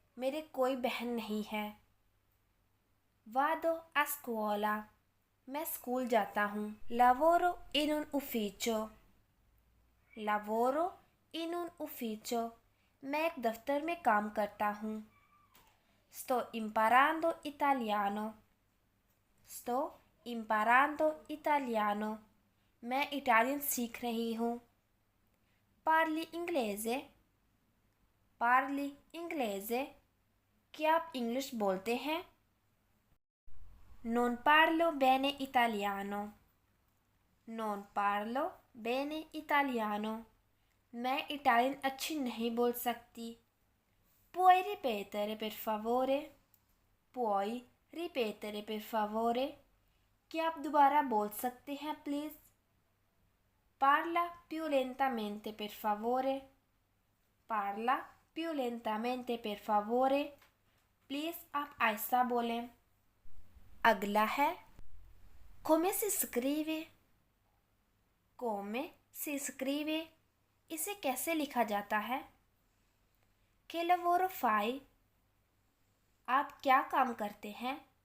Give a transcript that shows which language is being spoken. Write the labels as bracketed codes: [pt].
[hi] मेरे कोई बहन नहीं है। [it] Vado a scuola। [hi] मैं स्कूल जाता हूँ। [it] Lavoro in un ufficio। Lavoro in un ufficio। [hi] मैं एक दफ्तर में काम करता हूँ। [it] Sto imparando italiano। Sto imparando italiano। [hi] मैं इटालियन सीख रही हूँ। [it] Parli inglese? Parli inglese? [hi] क्या आप इंग्लिश बोलते हैं? [it] Non parlo bene italiano। Non parlo bene italiano। [hi] मैं इटालियन अच्छी नहीं बोल सकती। [it] Puoi ripetere per favore? Puoi ripetere per favore? [hi] क्या आप दोबारा बोल सकते हैं please? [it] Parla più lentamente per favore। Parla più lentamente per favore। [hi] Please आप आहिस्ता बोलें। अगला है [it] Come si scrive? Come si scrive? [hi] इसे कैसे लिखा जाता है? [it] Che lavoro fai? [hi] आप क्या काम करते हैं?